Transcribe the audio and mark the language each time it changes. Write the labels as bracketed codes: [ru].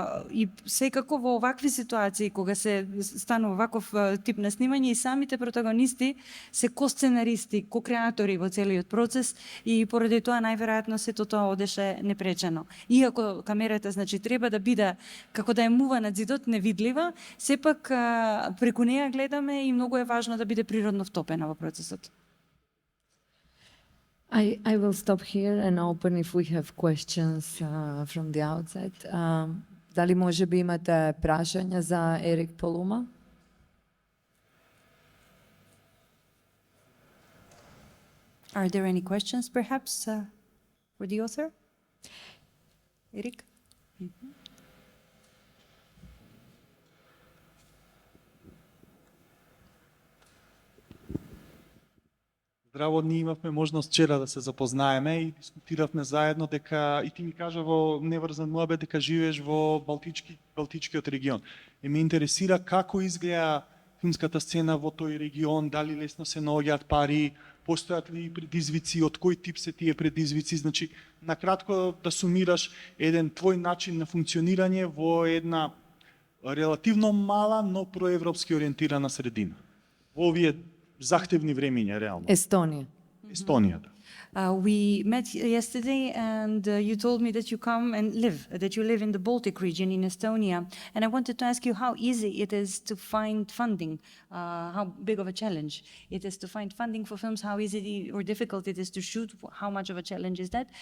[mk] И секако во овакви ситуации, кога се станува ваков тип на снимање, и самите протагонисти се ко-сценаристи, ко-креатори во целиот процес и поради тоа најверојатно сето тоа одеше непречено. Иако камерата значи треба да биде како да е мува над зидот, невидлива, сепак преку неа гледаме и многу е важно да биде природно втопена во процесот. [en] I will stop here and open if we have questions from the outside. [mk] Дали може би имате прашања за Ерик Полума? [en] Are there any questions, perhaps, for the author? Eric? [mk] Здраво, ние имавме можност вчера да се запознаеме и дискутиравме заедно дека и ти ми кажа во неврзан муабет дека живееш во Балтичкиот регион. И ме интересира како изгледа филмската сцена во тој регион, дали лесно се наоѓаат пари, постојат ли предизвици, од кој тип се тие предизвици, значи накратко да сумираш еден твој начин на функционирање во една релативно мала, но проевропски ориентирана средина. Во овие захтевни времиња, реално. [en] Estonia. [mk] Естонија, да. [en] We met yesterday and you told me that you come and that you live in the Baltic region in Estonia. And I wanted to ask you how easy it is to find funding, how big of a challenge it is to find funding for films, how easy or difficult it is to shoot, how much of a challenge is that?